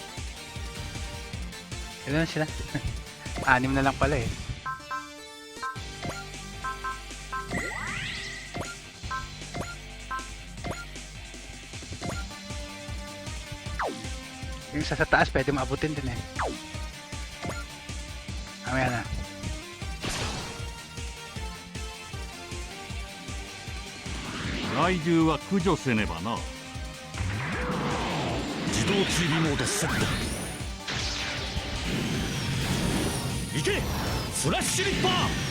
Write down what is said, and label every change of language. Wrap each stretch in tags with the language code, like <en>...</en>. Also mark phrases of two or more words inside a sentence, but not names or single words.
<tl>Ilan sila? 6 na lang pala eh. Yung sa taas pwede maabutin din eh. Mamaya na.</tl> <ja>害獣は駆除せねばな。自動追尾モードセット。行けスラッシュリッパー。</ja>